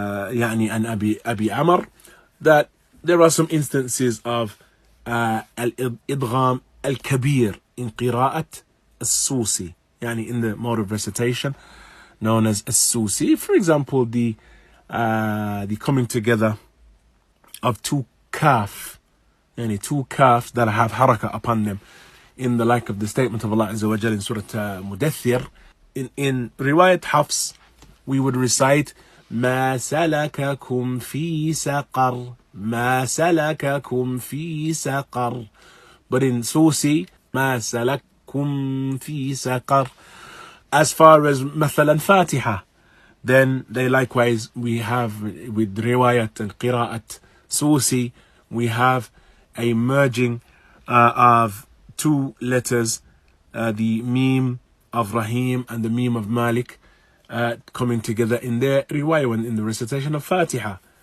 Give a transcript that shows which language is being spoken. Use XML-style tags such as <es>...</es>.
<ar>يعني عن أبي عمر,</ar> <en>that there are some instances of</en> <ar>الإدغام الكبير</ar> <en>in</en> <ar>قراءة السوسي,</ar> <en>يعني in the mode of recitation known as السوسي. For example, the coming together of two kaf, يعني two kaf that have haraka upon them, in the like of the statement of Allah Azza wa Jal in Surah Mudaththir. In Riwayat Hafs, we would recite</en> <ar>ما سلككم في سقر, ما سلككم في سقر.</ar> <en>But in Susi,</en> <ar>ما سلككم في سقر.</ar> <en>As far as مثلا Fatiha, then they likewise, we have with Riwayat and Qira'at Susi, we have a merging of two letters, the meme of Rahim and the meme of Malik, coming together in their riwayah, in the recitation of Fatiha.</en>